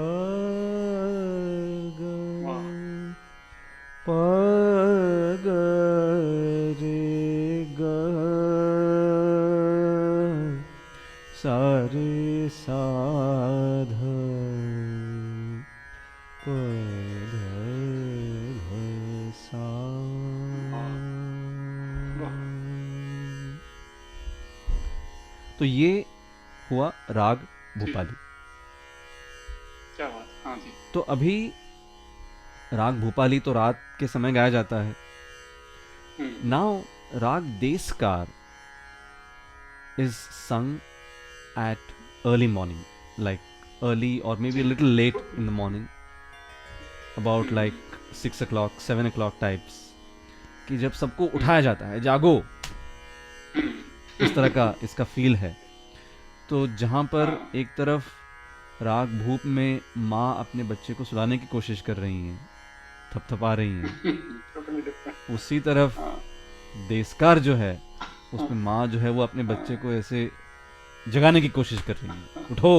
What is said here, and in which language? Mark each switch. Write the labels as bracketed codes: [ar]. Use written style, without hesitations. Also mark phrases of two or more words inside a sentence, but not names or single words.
[hi] ग प ग रे ग सा रे सा ध प ध ध सा। तो ये हुआ राग भूपाली। क्या बात, हाँ जी। तो अभी राग भूपाली तो रात के समय गाया जाता है। [en] नाउ राग देसकार is sung at early morning, like early or maybe a little late in the morning, about like 6 o'clock 7 o'clock types, [hi] कि जब सबको उठाया जाता है, जागो, इस तरह का इसका फील है। तो जहाँ पर एक तरफ राग भूप में माँ अपने बच्चे को सुलाने की कोशिश कर रही हैं, थपथपा रही हैं, उसी तरफ देसकार जो है उसमें माँ जो है वो अपने बच्चे को ऐसे जगाने की कोशिश कर रही है, उठो।